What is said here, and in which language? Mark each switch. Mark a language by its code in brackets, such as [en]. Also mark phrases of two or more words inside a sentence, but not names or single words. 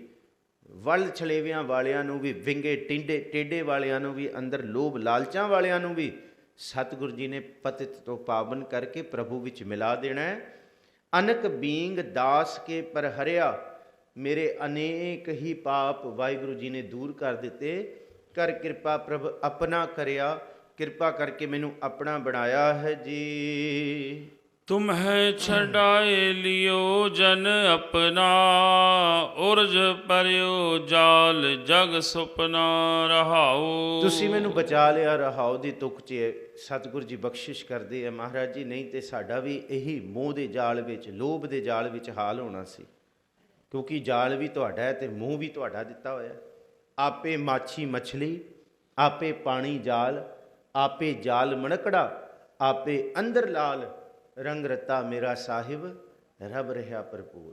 [pa] ਵੱਲ ਛਲੇਵਿਆਂ ਵਾਲਿਆਂ ਨੂੰ ਵੀ, ਵਿੰਗੇ ਟੇਡੇ ਵਾਲਿਆਂ ਨੂੰ ਵੀ, ਅੰਦਰ ਲੋਭ ਲਾਲਚਾਂ ਵਾਲਿਆਂ ਨੂੰ ਵੀ ਸਤਿਗੁਰੂ ਜੀ ਨੇ ਪਤਿਤ ਤੋਂ ਪਾਵਨ ਕਰਕੇ ਪ੍ਰਭੂ ਵਿੱਚ ਮਿਲਾ ਦੇਣਾ ਹੈ। ਅਨਕ ਬੀਂਗ ਦਾਸ ਕੇ ਪਰ ਹਰਿਆ, ਮੇਰੇ ਅਨੇਕ ਹੀ ਪਾਪ ਵਾਹਿਗੁਰੂ ਜੀ ਨੇ ਦੂਰ ਕਰ ਦਿੱਤੇ। ਕਰ ਕਿਰਪਾ ਪ੍ਰਭ ਆਪਣਾ ਕਰਿਆ, ਕਿਰਪਾ ਕਰਕੇ ਮੈਨੂੰ ਆਪਣਾ ਬਣਾਇਆ ਹੈ ਜੀ। ਤੁਮ੍ਹੇਂ ਛੜਾਏ ਲੀਓ ਜਨ ਅਪਨਾ, ਉਰਜ ਪਰਿਓ ਜਾਲ ਜਗ ਸੁਪਨਾ ਰਹਾਓ। ਤੁਸੀਂ ਮੈਨੂੰ ਬਚਾ ਲਿਆ, ਰਹਾਓ ਦੀ ਤੁਕ 'ਚ ਸਤਿਗੁਰੂ ਜੀ ਬਖਸ਼ਿਸ਼ ਕਰਦੇ ਆ ਮਹਾਰਾਜ ਜੀ। ਨਹੀਂ ਤੇ ਸਾਡਾ ਵੀ ਇਹੀ ਮੋਹ ਦੇ ਜਾਲ ਵਿੱਚ, ਲੋਭ ਦੇ ਜਾਲ ਵਿੱਚ ਹਾਲ ਹੋਣਾ ਸੀ। ਕਿਉਂਕਿ ਜਾਲ ਵੀ ਤੁਹਾਡਾ ਹੈ ਤੇ ਮੂੰਹ ਵੀ ਤੁਹਾਡਾ ਦਿੱਤਾ ਹੋਇਆ। ਆਪੇ ਮਾਛੀ ਮਛਲੀ, ਆਪੇ ਪਾਣੀ ਜਾਲ, ਆਪੇ ਜਾਲ ਮਣਕੜਾ, ਆਪੇ ਅੰਦਰ ਲਾਲ, ਰੰਗ ਰਤਾ ਮੇਰਾ ਸਾਹਿਬ, ਰੱਬ ਰਿਹਾ ਭਰਪੂਰ।